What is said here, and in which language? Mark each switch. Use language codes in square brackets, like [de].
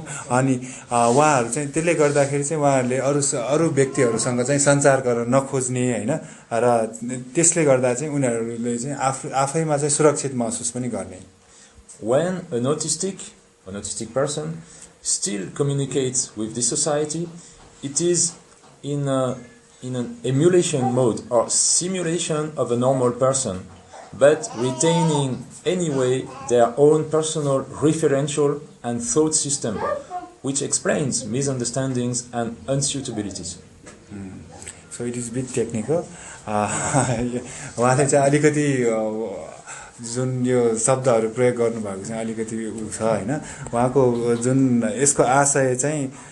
[ne] अनि उहाँहरू चाहिँ त्यसले गर्दाखेरि चाहिँ उहाँहरूले अरू व्यक्तिहरूसँग चाहिँ सञ्चार गर्न नखोज्ने हैन र त्यसले गर्दा चाहिँ उनीहरूले चाहिँ आफैमा चाहिँ सुरक्षित महसुस पनि गर्ने. [en] When an autistic person still communicates with the society, it is in an emulation mode or simulation of a normal person, but retaining anyway their own personal referential and thought system, which explains misunderstandings and unsuitabilities. So it is a bit technical. [ne] उहाँले चाहिँ अलिकति जुन यो शब्दहरू प्रयोग गर्नुभएको चाहिँ अलिकति छ हैन उहाँको जुन यसको आशय चाहिँ